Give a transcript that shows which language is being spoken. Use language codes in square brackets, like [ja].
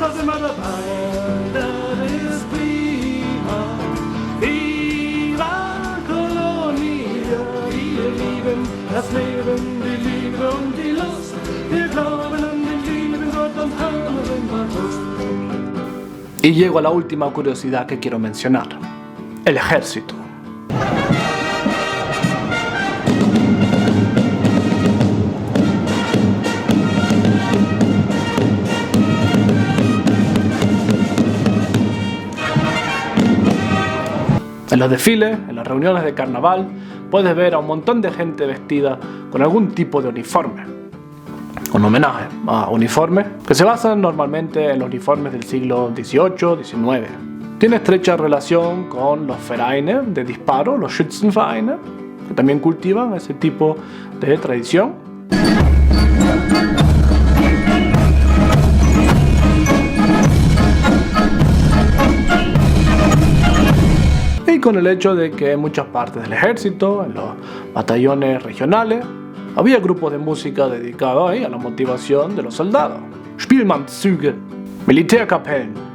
[de] Da sind wir dabei, das ist prima. Viva Colonia, wir lieben das Leben, die Liebe und die Lust. Wir glauben an den lieben Gott und haben immer Lust. [es] Y llego a la última curiosidad que quiero mencionar. El ejército. En los desfiles, en las reuniones de carnaval, puedes ver a un montón de gente vestida con algún tipo de uniforme. Un homenaje a uniformes que se basan normalmente en los uniformes del siglo XVIII-XIX. Tiene estrecha relación con los Vereine de disparo, los Schützenvereine, que también cultivan ese tipo de tradición. Y con el hecho de que en muchas partes del ejército, en los batallones regionales, había grupos de música dedicados a la motivación de los soldados. [de] Spielmannszüge, Militärkapellen.